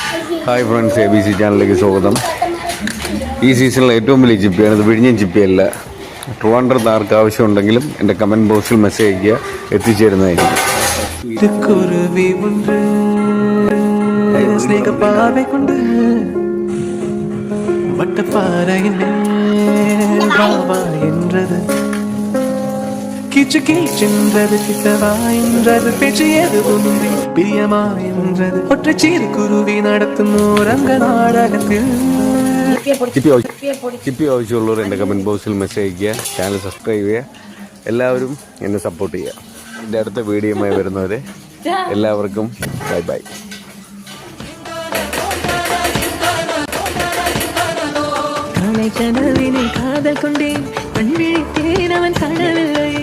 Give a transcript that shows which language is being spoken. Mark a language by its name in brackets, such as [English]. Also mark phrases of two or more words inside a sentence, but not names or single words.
[English] hi friends, [Malayalam] ABC ചാനലിലേക്ക് സ്വാഗതം. ഈ സീസണിലെ ഏറ്റവും വലിയ ചിപ്പിയാണ് ഇത്. വിഴിഞ്ഞം ചിപ്പിയല്ല. ട്രിവാൻഡ്രത്ത് ആർക്ക് ആവശ്യമുണ്ടെങ്കിലും എൻ്റെ കമൻറ്റ് ബോക്സിൽ മെസ്സേജ് അയയ്ക്കുക, എത്തിച്ചേരുന്നതായിരിക്കും. [Tamil] கீச்சு கீச்சென்றது கிட்டவாயின்றது பேச்சு எதுவும் பிரியமாயின்றது ஒற்றை சீறு குருவி [Malayalam] നടത്തും ഓരംഗ നാടകത്തിൽ. ചിപ്പി ആവശ്യമുള്ളവർ എൻ്റെ കമൻറ്റ് ബോക്സിൽ മെസ്സേജ് അയയ്ക്കുക, ചാനൽ സബ്സ്ക്രൈബ് ചെയ്യുക. എല്ലാവരും എന്നെ സപ്പോർട്ട് ചെയ്യുക. എൻ്റെ അടുത്ത വീഡിയോയുമായി വരുന്നവരെ എല്ലാവർക്കും ബൈ ബൈ. [Tamil] கனவினை காதல் கொண்டேன், கண் விழித்தேன் அவன் கனவில்